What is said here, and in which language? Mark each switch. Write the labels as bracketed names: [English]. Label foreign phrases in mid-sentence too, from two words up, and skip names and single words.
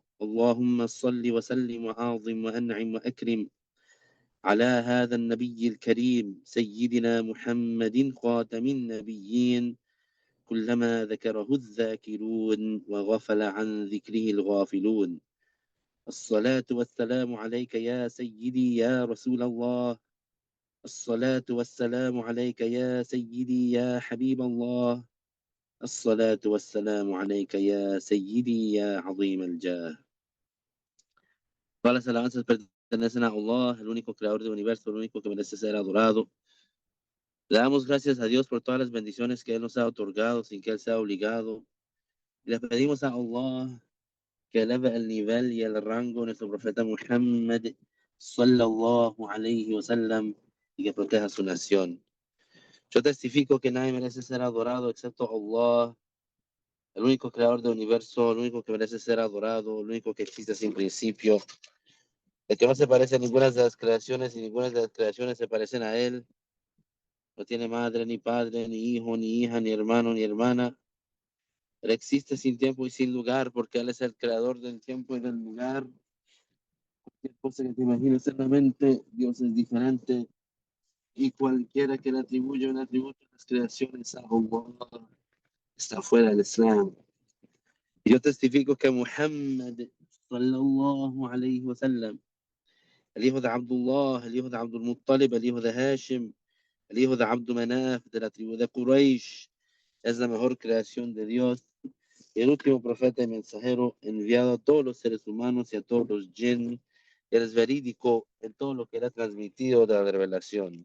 [Arabic] اللهم صل وسلم وأعظم وأنعم وأكرم على هذا النبي الكريم سيدنا محمد خاتم النبيين، كلما ذكره الذاكرون وغفل عن ذكره الغافلون. الصلاة والسلام عليك يا سيدي يا رسول الله، الصلاة والسلام عليك يا سيدي يا حبيب الله، الصلاة والسلام عليك يا سيدي يا عظيم الجاه. [Spanish] Todas las alabanzas pertenecen a Allah, el único creador del universo, el único que merece ser adorado. Le damos gracias a Dios por todas las bendiciones que Él nos ha otorgado sin que Él sea obligado. Y le pedimos a Allah que eleve el nivel y el rango de nuestro profeta Muhammad [Arabic] صلى الله عليه وسلم [Spanish] y que proteja su nación. Yo testifico que nadie merece ser adorado excepto Allah, el único creador del universo, el único que merece ser adorado, el único que existe sin principio, el que no se parece a ninguna de las creaciones y ninguna de las creaciones se parecen a él. No tiene madre, ni padre, ni hijo, ni hija, ni hermano, ni hermana. Él existe sin tiempo y sin lugar porque Él es el creador del tiempo y del lugar. Cualquier cosa que te imagines en la mente, Dios es diferente. Y cualquiera que le atribuya un atributo a las creaciones a Allah está fuera del Islam. Y yo testifico que Muhammad [Arabic] صلى الله عليه وسلم, [Spanish] el hijo de Abdullah, el hijo de Abdul Muttalib, el hijo de Hashim, el hijo de Abdul Manaf, de la tribu de Quraysh, es la mejor creación de Dios, el último profeta y mensajero enviado a todos los seres humanos y a todos los jinn. Él es verídico en todo lo que él ha transmitido de la revelación.